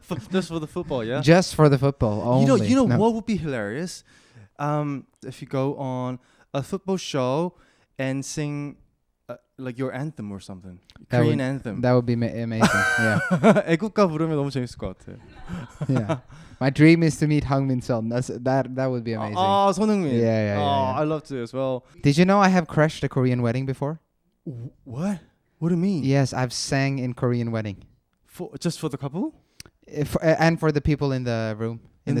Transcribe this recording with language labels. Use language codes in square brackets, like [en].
[en] Just for the football, yeah. Just for the football only. You know No. what would be hilarious? If you go on a football show and sing like your anthem or something, That Korean would- anthem. That would be amazing. Yeah, [ko] 애국가 부르면 너무 재밌을 것 같아. [en] yeah. My dream is to meet Hang Min Son. That would be amazing. Oh, 손흥민. Yeah, yeah. I love to as well. Did you know I have crashed a Korean wedding before? What? What do you mean? Yes, I've sang in Korean wedding. Just for the couple? And for the people in the room in the